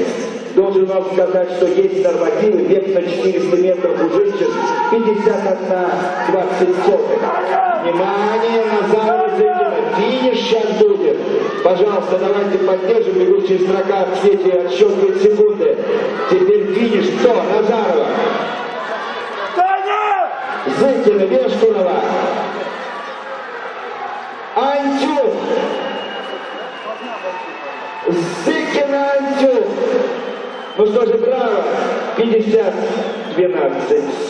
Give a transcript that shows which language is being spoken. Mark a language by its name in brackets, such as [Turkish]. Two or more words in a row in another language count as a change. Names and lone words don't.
[Russian] Должен вам сказать, что есть нормативы, вес на 400 метров у женщин 51,20. Внимание, Назарова Цикера, финиш сейчас будет. Пожалуйста, давайте поддержим, бегущая строка в свете отсчитывает секунды. Теперь финиш. Кто? Назарова. Зыкина, Вешкунова. Антюх. Зыкина, Антюх. Ну что же, браво. 50-12.